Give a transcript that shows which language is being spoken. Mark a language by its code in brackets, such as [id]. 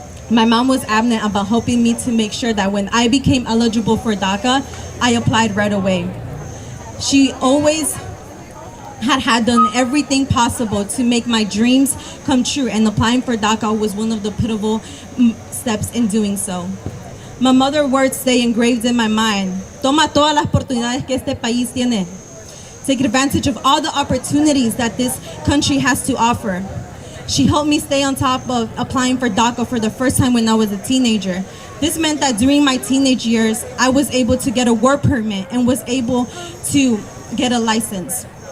[en] My mom was adamant about helping me to make sure that when I became eligible for DACA, I applied right away. She always had done everything possible to make my dreams come true, and applying for DACA was one of the pivotal steps in doing so. My mother's words stay engraved in my mind. [es] Toma todas las oportunidades que este país tiene. [en] Take advantage of all the opportunities that this country has to offer. She helped me stay on top of applying for DACA for the first time when I was a teenager. This meant that during my teenage years, I was able to get a work permit and was able to get a license.